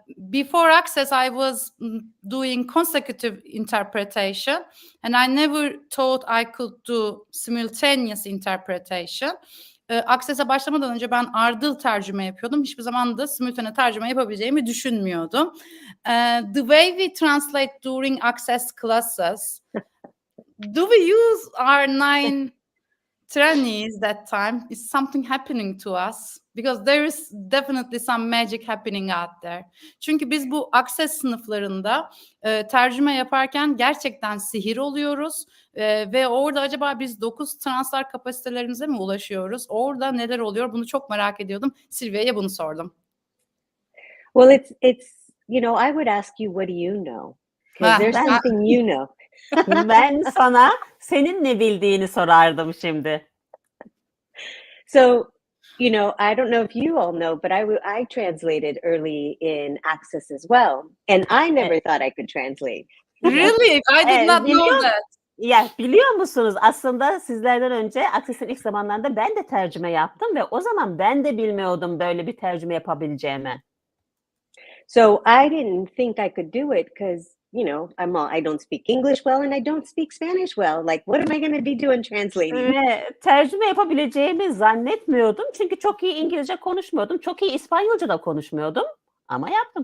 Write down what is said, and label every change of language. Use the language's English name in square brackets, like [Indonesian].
[English] Before Access, I was doing consecutive interpretation, and I never thought I could do simultaneous interpretation. [Turkish] Access'e başlamadan önce ben ardıl tercüme yapıyordum. Hiçbir zaman da simultane tercüme yapabileceğimi düşünmüyordum. [English] The way we translate during Access classes, do we use our 9 Trannies that time? Is something happening to us? Because there is definitely some magic happening out there. [Turkish] Çünkü biz bu Access sınıflarında tercüme yaparken gerçekten sihir oluyoruz. Ve orada acaba biz 9 translar kapasitelerimize mi ulaşıyoruz? Orada neler oluyor? Bunu çok merak ediyordum. Silvia'ya bunu sordum. [English] Well, it's I would ask you, what do you know? Because there's something you know. [Turkish] Ben sana senin ne bildiğini sorardım şimdi. [English] So, I don't know if you all know, but I translated early in Access as well, and I never thought I could translate. Really? I did not know that. [Turkish] Ya biliyor musunuz, aslında sizlerden önce Access'in ilk zamanlarında ben de tercüme yaptım ve o zaman ben de bilmiyordum böyle bir tercüme yapabileceğimi. [English] So I didn't think I could do it because, I don't speak English well and I don't speak Spanish well. Like, what am I going to be doing translating? [Turkish] Ve tercüme yapabileceğimi zannetmiyordum çünkü çok iyi İngilizce konuşmuyordum, çok iyi İspanyolca da konuşmuyordum ama yaptım.